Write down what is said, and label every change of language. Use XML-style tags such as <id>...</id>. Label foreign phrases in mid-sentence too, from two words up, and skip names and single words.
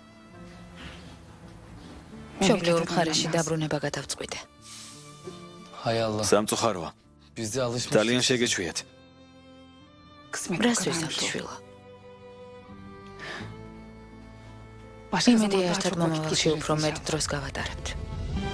<ka>მშობლიურ მხარეში დაბრუნება გადავწყვიტე.</ka> <tr>Hay Allah.</tr> <ka>სამწუხაროა.</ka> <tr>Biz de alışmışız.</tr> <ka>ძალიან შეგეჩვიეთ.</ka> <tr>kısmet o</tr> <ka>რას</ka> <tr>kadar</tr> <ka>ვისწავლთ</ka> <tr>zor.</tr> <ka>შვილო?</ka> <tr>Başka</tr> <ka>იმედი</ka> <tr>zaman daha</tr> <ka>ერთად</ka> <tr>çok vakit</tr> <ka>მომავალში</ka> <tr>geçiririz</tr> <ka>უფრო მეტ</ka> <tr>inşallah.</tr> <ka>დროს გავატარებთ.</ka>